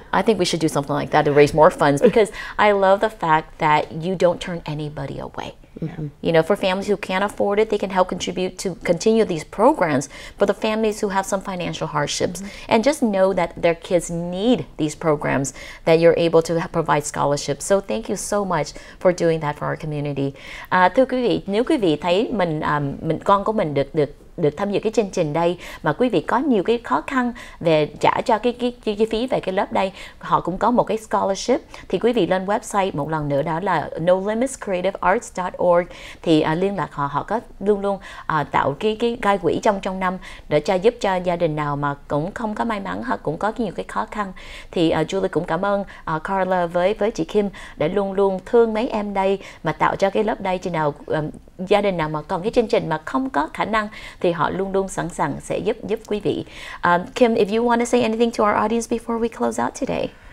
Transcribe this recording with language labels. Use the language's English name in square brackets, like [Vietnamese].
[English] I think we should do something like that to raise more funds, because I love the fact that you don't turn anybody away. For families who can't afford it, they can help contribute to continue these programs. For the families who have some financial hardships, and just know that their kids need these programs, that you're able to provide scholarships. So thank you so much for doing that for our community. [Vietnamese] Thưa quý vị, nếu quý vị thấy con của mình được tham dự cái chương trình đây mà quý vị có nhiều cái khó khăn về trả cho cái chi phí về cái lớp đây, họ cũng có một cái scholarship, thì quý vị lên website một lần nữa, đó là nolimitscreativearts.org, thì liên lạc họ có luôn tạo cái gai quỹ trong năm để giúp cho gia đình nào mà cũng không có may mắn hoặc cũng có nhiều cái khó khăn. Thì Julie cũng cảm ơn Carla với chị Kim để luôn thương mấy em đây mà tạo cho cái lớp đây. Chừng nào gia đình nào mà còn cái chương trình mà không có khả năng thì họ luôn sẵn sàng sẽ giúp quý vị. [English] Kim, if you want to say anything to our audience before we close out today.